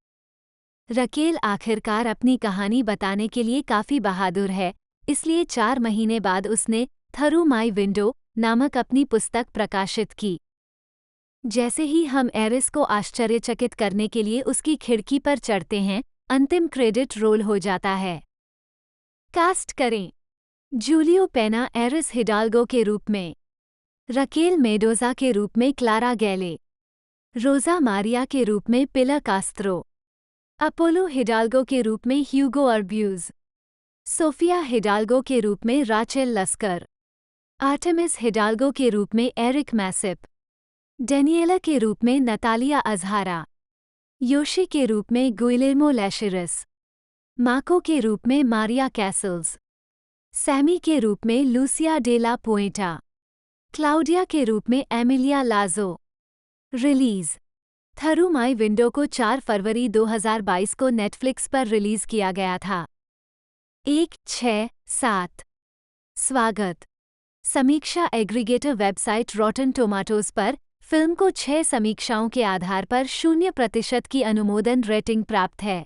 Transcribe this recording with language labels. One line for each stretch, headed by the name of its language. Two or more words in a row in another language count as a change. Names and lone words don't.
Hindi: रकेल आखिरकार अपनी कहानी बताने के लिए काफी बहादुर है, इसलिए 4 महीने बाद उसने थ्रू माई विंडो नामक अपनी पुस्तक प्रकाशित की। जैसे ही हम एरिस को आश्चर्यचकित करने के लिए उसकी खिड़की पर चढ़ते हैं, अंतिम क्रेडिट रोल हो जाता है। कास्ट करें: जूलियो पेना एरिस हिडाल्गो के रूप में, रकेल मेडोजा के रूप में क्लारा गैले, रोजा मारिया के रूप में पिलर कास्त्रो, अपोलो हिडाल्गो के रूप में ह्यूगो अर्ब्यूज, सोफिया हिडाल्गो के रूप में राचेल लस्कर, आर्टेमिस हिडाल्गो के रूप में एरिक मैसिप, डेनियला के रूप में नतालिया अजहारा, योशी के रूप में गुइलेर्मो लैशेरस, माको के रूप में मारिया कैसल्स, सैमी के रूप में लूसिया डे ला पुएटा, क्लाउडिया के रूप में एमिलिया लाजो। रिलीज: थ्रू माई विंडो को 4 फरवरी 2022 को नेटफ्लिक्स पर रिलीज किया गया था। 1.6/7 स्वागत। समीक्षा एग्रीगेटर वेबसाइट रॉटन टोमाटोज पर फिल्म को 6 समीक्षाओं के आधार पर 0% की अनुमोदन रेटिंग प्राप्त है।